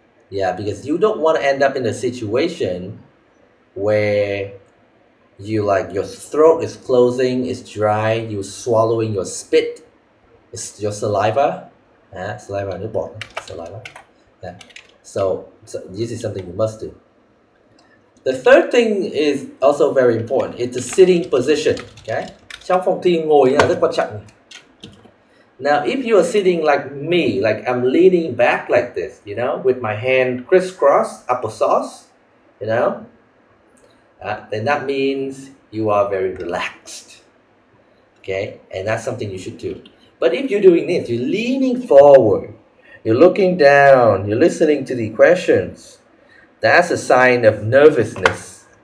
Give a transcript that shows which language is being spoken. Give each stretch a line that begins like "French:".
English: Yeah, because you don't want to end up in a situation where your throat is closing, it's dry, you're swallowing your spit, it's your saliva. Saliva,
Vietnamese: nước bọt,
English: saliva. Yeah. So this is something you must do. The third thing is also very important. It's the sitting position. Okay?
Vietnamese: Trong phòng thi ngồi là rất quan trọng.
English: Now, if you are sitting like me, like I'm leaning back like this, with my hand crisscross, applesauce, then that means you are very relaxed. Okay? And that's something you should do. But if you're doing this, you're leaning forward, you're looking down, you're listening to the questions, that's a sign of nervousness.